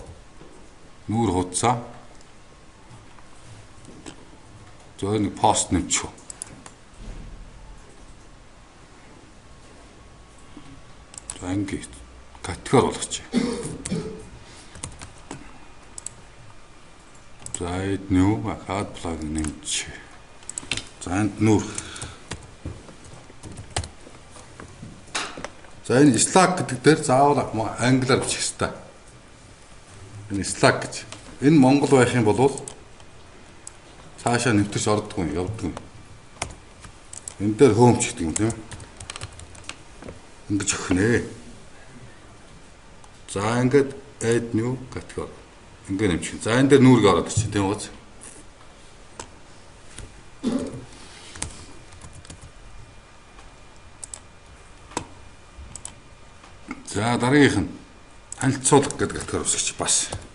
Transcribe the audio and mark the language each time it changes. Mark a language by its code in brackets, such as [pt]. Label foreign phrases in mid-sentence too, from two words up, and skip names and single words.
[mn] Нүүр хуудасаа. За нэг пост нэмчих. За ингэ категори болгочих. За эд [en] new account plugin [mn] нэмчих. За энд нүүр. За энэ Slack гэдэг дээр заавал англиар бичих хэрэгтэй. Энэ Slack гэж. Энэ монгол байх юм бол цаашаа нэвтэрч ордоггүй, явдаггүй. Энэ дээр home ч гэдэг юм тийм. Ингэж өгнө. За ингээд [en] add new category. [mn] Ингээ нэмчих. За энэ дээр нүүрг ороод ирчих тийм үү? За дараагийнх нь танилцуулга гэдэг категори үүсгэж бас.